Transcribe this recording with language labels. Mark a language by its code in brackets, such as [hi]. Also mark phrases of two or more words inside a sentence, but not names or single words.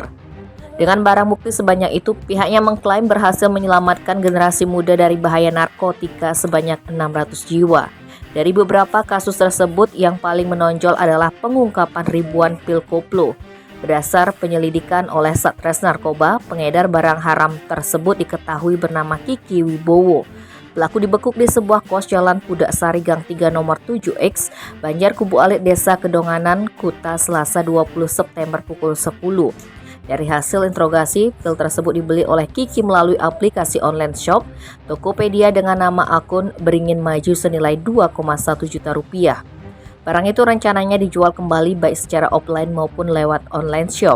[id] Dengan barang bukti sebanyak itu, pihaknya mengklaim berhasil menyelamatkan generasi muda dari bahaya narkotika sebanyak 600 jiwa. Dari beberapa kasus tersebut, yang paling menonjol adalah pengungkapan ribuan pil koplo. Berdasar penyelidikan oleh Satres Narkoba, pengedar barang haram tersebut diketahui bernama Kiki Wibowo. Pelaku dibekuk di sebuah kos Jalan Pudak Sari Gang 3 nomor 7X, Banjar Kubu Alit, Desa Kedonganan, Kuta, Selasa 20 September pukul 10. Dari hasil interogasi, pil tersebut dibeli oleh Kiki melalui aplikasi [en] online shop [id] Tokopedia dengan nama akun Beringin Maju senilai 2,1 juta rupiah. Barang itu rencananya dijual kembali baik secara offline maupun lewat [en] online shop.